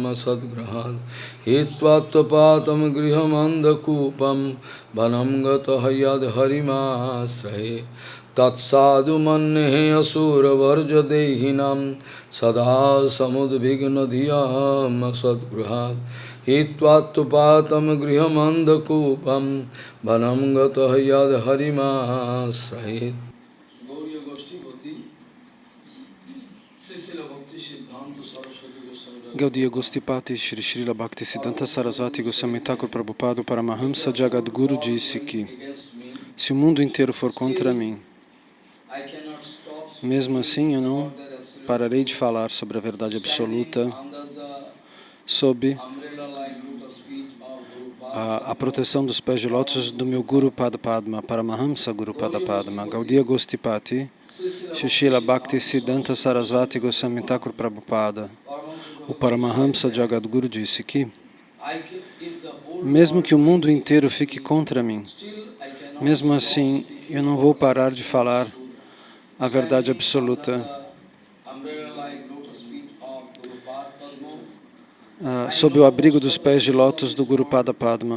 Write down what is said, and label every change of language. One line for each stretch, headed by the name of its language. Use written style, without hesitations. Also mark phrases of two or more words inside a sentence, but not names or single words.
Sanskrit: सद्ग्रहान् हित्वा त्वपातं गृहमन्धकूपं वनं गतः यद्हरिमाश्रये तत्साधु मन्ये असुरवर्जदेहिनां सदा समुद्विग्न धियाम सद्गृहात् हित्वा त्वपातं गृहमन्धकूपं वनं गतः यद्हरिमाश्रये।
Portuguese: Gaudiya Gostipati Shri Srila Bhaktisiddhanta Sarasvati Goswami Thakur Prabhupada Paramahamsa Jagadguru disse que se o mundo inteiro for contra mim, mesmo assim eu não pararei de falar sobre a verdade absoluta, sob a proteção dos pés de lótus do meu
Sanskrit: Guru Pada Padma, Paramahamsa Guru Pada Padma.
Portuguese: Gaudiya Gostipati Shri Srila Bhaktisiddhanta Sarasvati Goswami Thakur Prabhupada, o Paramahamsa Jagadguru disse que, mesmo que o mundo inteiro fique contra mim, mesmo assim eu não vou parar de falar a verdade absoluta sob o abrigo dos pés de lótus do
Sanskrit: Guru Pada Padma.